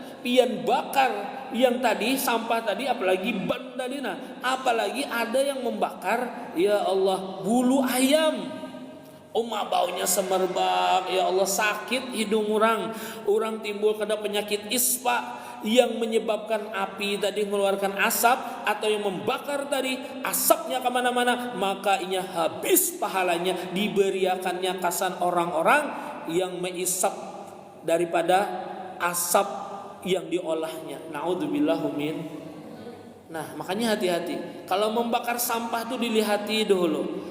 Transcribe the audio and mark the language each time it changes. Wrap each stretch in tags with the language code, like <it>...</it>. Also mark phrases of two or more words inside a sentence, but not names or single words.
<bjn>Pian bakar yang tadi sampah tadi, apalagi ban tadi nah, apalagi ada yang membakar</bjn> <ar>يا الله</ar> <bjn>bulu ayam.</bjn> <id>Baunya semerbak,</id> <ar>يا الله</ar> <id>sakit hidung orang timbul kena penyakit ispa yang menyebabkan api tadi mengeluarkan asap atau yang membakar tadi asapnya kemana-mana,</id> <bjn>maka inya habis pahalanya diberiakannya kasan orang-orang yang mengisap daripada asap yang diolahnya.</bjn> <ar>نعوذ بالله من.</ar> <bjn>Nah makanya hati-hati kalau membakar sampah tuh dilihati dulu.</bjn>